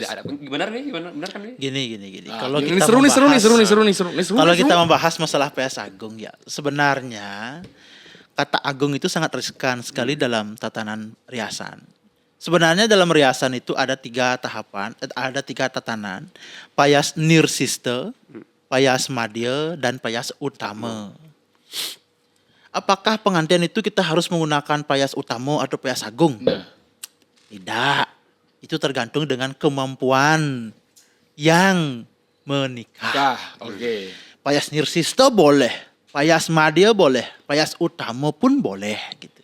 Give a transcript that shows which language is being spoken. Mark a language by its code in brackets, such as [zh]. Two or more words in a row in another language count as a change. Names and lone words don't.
[id] Tidak ada. Benar nih? Benar kan nih? Gini. Kalau Ini kita seru nih, membahas- seru nih. Kalau kita membahas masalah PS Agung ya, sebenarnya kata agung itu sangat riskan sekali dalam tatanan riasan. Sebenarnya dalam riasan itu ada 3 tahapan, ada 3 tatanan. [ban] Payas nirsiste, payas madya, [id] dan [ban] payas utama. [id] Apakah pengantin itu kita harus menggunakan [ban] payas utama [id] atau [ban] payas agung? [id] Nah. Tidak. Itu tergantung dengan kemampuan yang menikah. Kah, oke. [ban] Payas Nirsisto [id] boleh, [ban] Payas Madya [id] boleh, [ban] Payas Utama [id] pun boleh gitu.